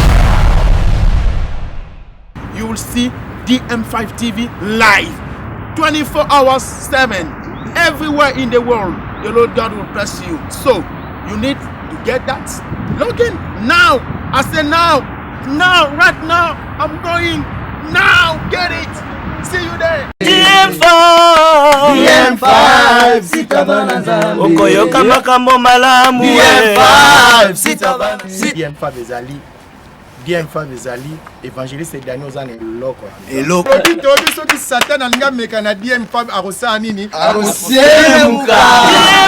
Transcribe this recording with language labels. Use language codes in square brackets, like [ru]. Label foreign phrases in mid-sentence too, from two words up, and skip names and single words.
[en] You will see DM5 TV live 24 hours 7 everywhere in the world. The Lord God will bless you. So you need to get that. Log in now. I say now, right now. I'm going now. Get it. See you there. [ln] DM5 sitabana nzambe okoyoka makambo malamu DM5 sitabana DM5 ezali évangéliste Daniel ozana eloko eloko tobi soki Satan alinga meka na DM5 akosala nini